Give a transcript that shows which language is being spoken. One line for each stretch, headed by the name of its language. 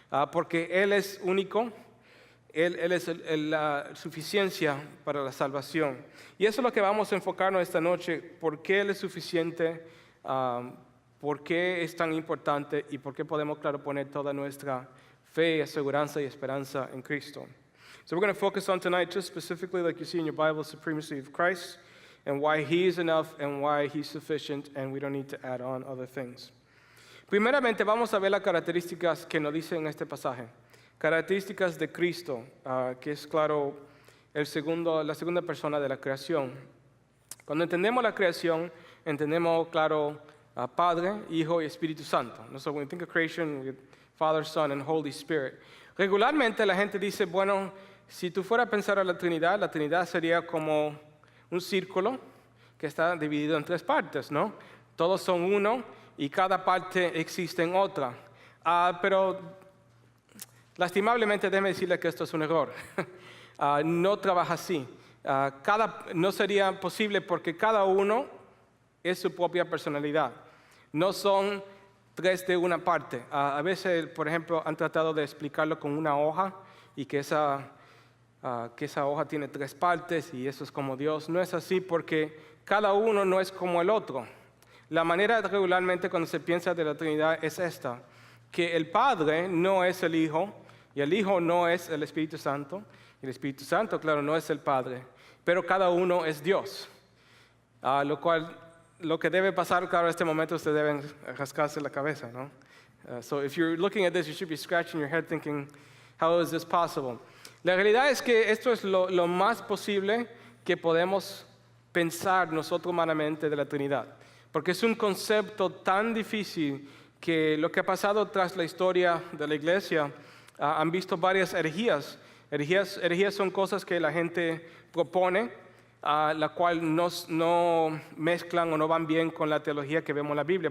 Spanish: Porque Él es único, Él es la suficiencia para la salvación. Y eso es lo que vamos a enfocarnos esta noche, por qué Él es suficiente, por qué es tan importante y por qué podemos, claro, poner toda nuestra fe, aseguranza y esperanza en Cristo.
English: So we're going to focus on tonight just specifically, like you see in your Bible, the supremacy of Christ and why He is enough and why He's sufficient and we don't need to add on other things.
Spanish: Primeramente vamos a ver las características que nos dice en este pasaje. Características de Cristo, que es claro la segunda persona de la creación. Cuando entendemos la creación, entendemos claro Padre, Hijo y Espíritu Santo.
English: So when we think of creation, with Father, Son and Holy Spirit.
Spanish: Regularmente la gente dice, bueno, si tú fueras a pensar en la Trinidad sería como un círculo que está dividido en 3 partes, ¿no? Todos son uno y cada parte existe en otra. Pero lastimablemente déjeme decirle que esto es un error. No trabaja así. No sería posible porque cada uno es su propia personalidad. No son 3 de una parte. A veces, por ejemplo, han tratado de explicarlo con una hoja y que esa hoja tiene 3 partes y eso es como Dios. No es así porque cada uno no es como el otro. La manera regularmente cuando se piensa de la Trinidad es esta, que el Padre no es el Hijo Y el Hijo no es el Espíritu Santo. Y el Espíritu Santo, claro, no es el Padre. Pero cada uno es Dios. Lo que debe pasar, claro, en este momento, ustedes deben rascarse la cabeza, ¿no?
English: So if you're looking at this, you should be scratching your head thinking, how is this possible?
Spanish: La realidad es que esto es lo más posible que podemos pensar nosotros humanamente de la Trinidad. Porque es un concepto tan difícil que lo que ha pasado tras la historia de la iglesia, han visto varias herejías. Herejías son cosas que la gente propone, la cual no mezclan o no van bien con la teología que vemos en la Biblia.